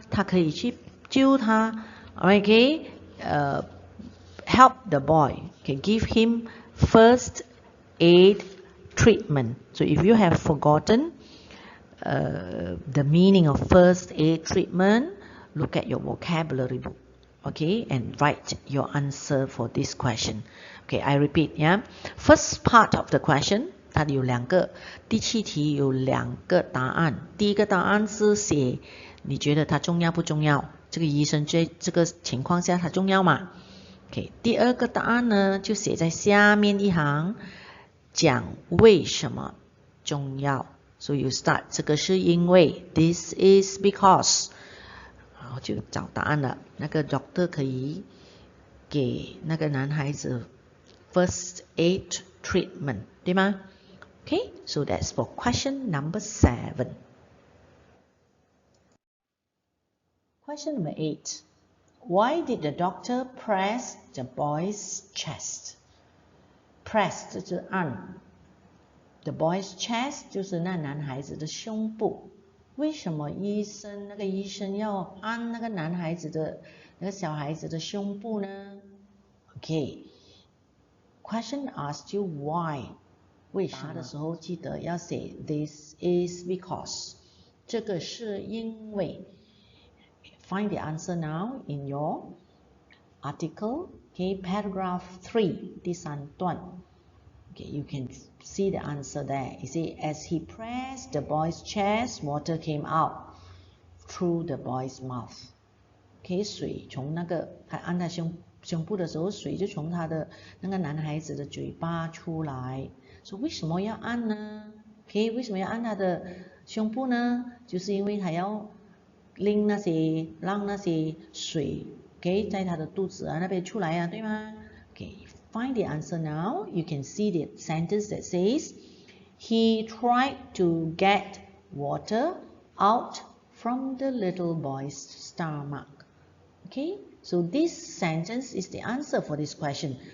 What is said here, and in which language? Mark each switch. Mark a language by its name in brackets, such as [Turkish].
[Chinese] 他可以去救他 [English] okay, help the boy, okay, give him first aid treatment. So if you have forgotten the meaning of first aid treatment, look at your vocabulary book, okay, and write your answer for this question. Okay, I repeat, yeah. First part of the question, [Chinese] 它有两个，第七题有两个答案。第一个答案是写你觉得它重要不重要？这个医生在这个情况下它重要吗？Okay, 第二个答案呢就写在下面一行。讲为什么重要 [English] So you start [Chinese] 这个是因为 [English] This is because [Chinese] 然后就找答案了那个 [English] doctor [Chinese] 可以给那个男孩子 [English] first aid treatment [Chinese] 对吗 [English] Okay, so that's for question number 7 Question number 8 Why did the doctor press the boy's chest? [Chinese] Press 就是按 [English] The boy's chest [Chinese] 就是那男孩子的胸部为什么那个医生要按那个男孩子的那个小孩子的胸部呢 [English] Okay, question asked you why [Chinese] 为什么答的时候记得要写 [English] This is because [Chinese] 这个是因为 [English] find the answer now in your article. Okay, paragraph 3, [Chinese] 第三段. [English] Okay, you can see the answer there. You see, as he pressed the boy's chest, water came out through the boy's mouth. [Chinese] Okay, 水从那个他按他胸部的时候，水就从他的那个男孩子的嘴巴出来。所以为什么要按呢？Okay, 为什么要按他的胸部呢？就是因为他要令让那些水 okay 在他的肚子那边出来对吗？ [English] Okay, find the answer now. You can see the sentence that says, he tried to get water out from the little boy's stomach. Okay, so this sentence is the answer for this question.